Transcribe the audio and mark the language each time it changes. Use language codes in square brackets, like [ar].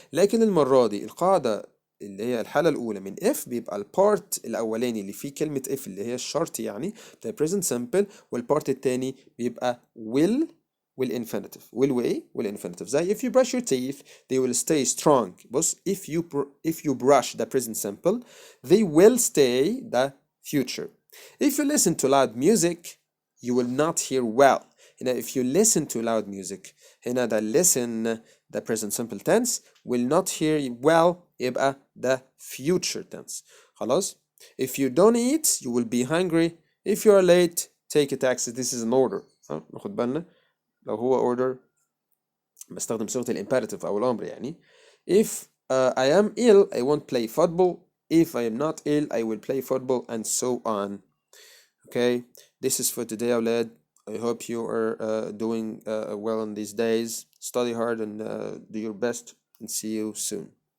[ar] لكن المره دي القاعده اللي هي الحاله الاولى من if بيبقى البارت الاولاني اللي فيه كلمه if اللي هي الشرط يعني بتاع present simple والبارت التاني بيبقى will والinfinitive will وايه والinfinitive زي [en] if you brush your teeth they will stay strong. بص if you brush the present simple they will stay the future. If you listen to loud music you will not hear well. هنا if you listen to loud music هنا the listen the present simple tense will not hear well [ar] يبقى [en] the future tense. [ar] خلاص. [en] If you don't eat you will be hungry. If you are late take a taxi. This is an order. [ar] ناخد بالنا لو هو order بستخدم صيغة الامبerative أو الأمر يعني. [en] If I am ill I won't play football. If I am not ill I will play football and so on. Okay, this is for today [ar] أولاد. [en] I hope you are doing well in these days. Study hard and do your best and see you soon.